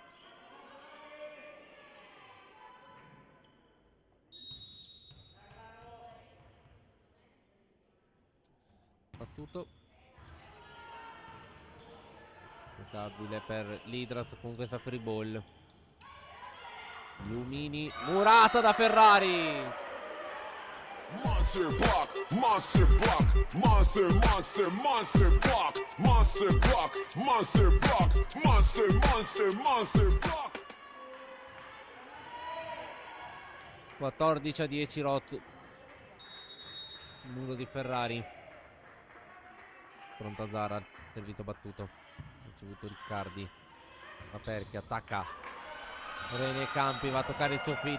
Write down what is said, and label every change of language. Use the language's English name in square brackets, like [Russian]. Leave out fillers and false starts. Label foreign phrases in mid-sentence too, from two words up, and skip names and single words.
[Italian] Battuto. Giocabile per l'Idras con questa free ball. Lumini. Murata da Ferrari. [English] Monster block, monster block, monster, monster, monster block, monster block, monster block, monster, monster, monster block. [Italian] 14-10 Rot. Muro di Ferrari. Pronta Zara, servizio battuto. Ricevuto Riccardi. Aperchi, attacca Rene Campi, va a toccare il suo fit.